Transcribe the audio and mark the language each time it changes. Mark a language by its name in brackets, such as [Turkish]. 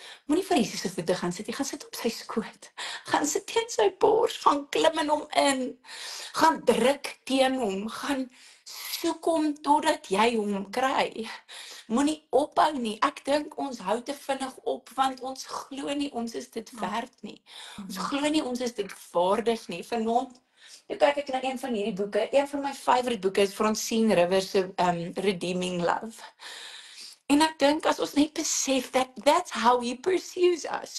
[Afrikaans] Moenie vir Jesus se voete gaan sit nie, gaan sit op sy skoot. Gaan sit teen sy bors, gaan klim in hom in. Gaan druk teen hom, gaan soek hom totdat jy hom kry. Moenie ophou nie. Ek dink ons hou te vinnig op want ons glo nie ons is dit werd nie. Ons glo nie ons is dit waardig nie. Vanaand toe kyk ek na een van hierdie boeke. Een van my favourite boeke is Francine Rivers se Redeeming Love. En ek dink as ons net besef [English] that's how he pursues us.